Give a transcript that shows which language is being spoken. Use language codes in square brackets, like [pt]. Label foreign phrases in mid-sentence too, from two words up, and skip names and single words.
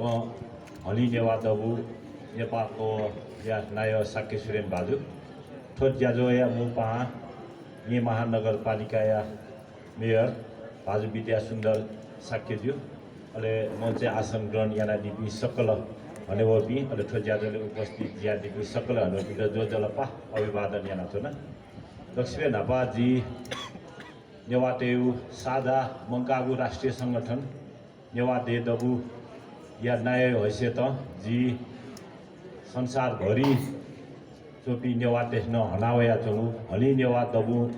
[new] हलि नेवा दबु नेपालको या नाय साक्य सुरेन बाजु ठोट ज्याजोया मुपा ये महानगरपालिका या मेयर बाजु विद्या सुन्दर साक्यज्यू अले म चाहिँ आसन ग्रहण याना दिपी सकल हनेवपी अले ठोट ज्याजोले उपस्थित ज्या दिपी सकल हनेवपी जो जलपा अभिवादन याना छ न दक्षिण नापाजी नेवातेउ सादा मङ्कागु राष्ट्रिय सङ्गठन नेवाते दबु या नयाँ हैसियत जी संसारभरि चोपी नेवाते न हनावया चोङु हलि नेवा दबु